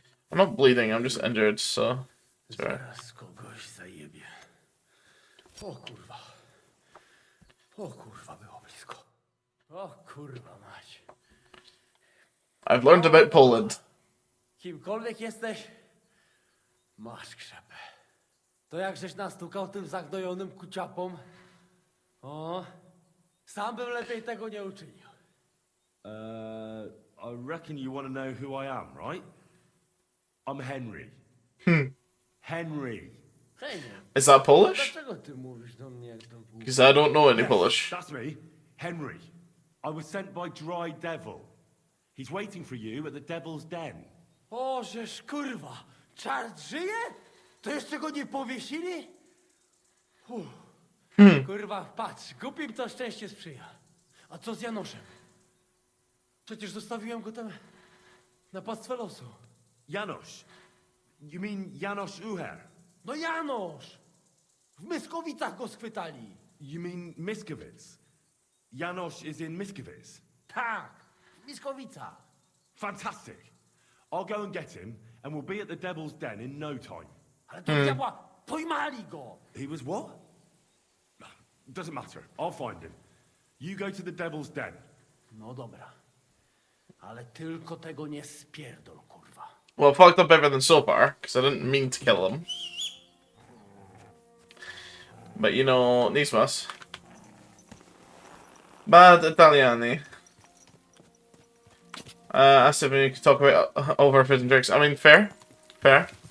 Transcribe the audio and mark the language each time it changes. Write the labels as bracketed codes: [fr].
[en] I'm not bleeding, I'm just injured, so. Sorry. [pl] Zaraz kogoś zajebie. O kurwa. O kurwa, było blisko. O kurwa mać. [en] I've learned about Poland. [pl] Kimkolwiek jesteś, masz krzepę. To jak żeś nastukał tym zagnojonym kuciapom? O, sam bym lepiej tego nie uczynił. [en] I reckon you want to know who I am, right? I'm Henry. Henry. [pl] Hej, [en] Is that Polish? [pl] dlaczego ty mówisz do mnie jak do głupi? [en] Because I don't know any Polish. That's me, Henry. I was sent by Dry Devil. He's waiting for you at the Devil's Den. [pl] O, żeż kurwa, czart żyje? To jeszcze go nie powiesili? Uff. Kurwa, patrz, głupim to szczęście sprzyja. A co z Janoszem? Przecież zostawiłem go tam na pastwę losu. [en] Janos. You mean Janos Uher? [pl] No Janosz! W Myskowicach go schwytali. [en] You mean Miskovic? Janos is in Miskovic. [pl] Tak, w Myskowicach. [en] Fantastic. I'll go and get him, and we'll be at the Devil's Den in no time. [pl] Ale to diabła, pojmali go. [en] He was what? Doesn't matter. I'll find him. You go to the Devil's Den. [pl] No dobra. Ale tylko tego nie spierdol, kurwa. [en] Well, I fucked up everything so far, because I didn't mean to kill him. But you know, Nismas. Bad Italiani. Asked if we could talk about over food and drinks. I mean, fair. Fair.